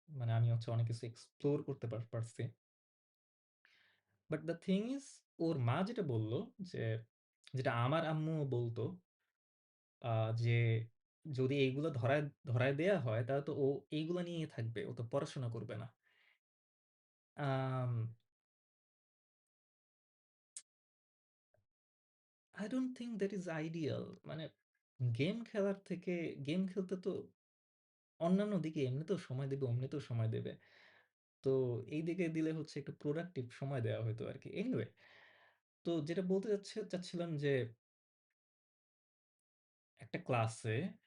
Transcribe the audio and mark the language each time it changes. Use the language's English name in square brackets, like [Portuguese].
[Bangla] মানে আমি হচ্ছে অনেক কিছু এক্সপ্লোর করতে পারছি। [English] but the thing is [Bangla] ওর মা যেটা বলল যে, যেটা আমার আম্মুও বলত আ যে যদি এইগুলো ধরায় দেয়া হয় তাহলে তো ও এইগুলা নিয়েই থাকবে। ও তো পড়াশোনা করবে না। [English] Um I don't think that is ideal. [Bangla] মানে গেম খেলার থেকে গেম খেলতে তো অন্যান্য দিকে এমনিতেও সময় দেবে, অমনিতেও সময় দেবে। তো এই দিকে দিলে হচ্ছে একটু প্রোডাক্টিভ সময় দেওয়া হইতো আরকি। এনিওয়ে, তো যেটা বলতে চাচ্ছিলাম যে একটা ক্লাসে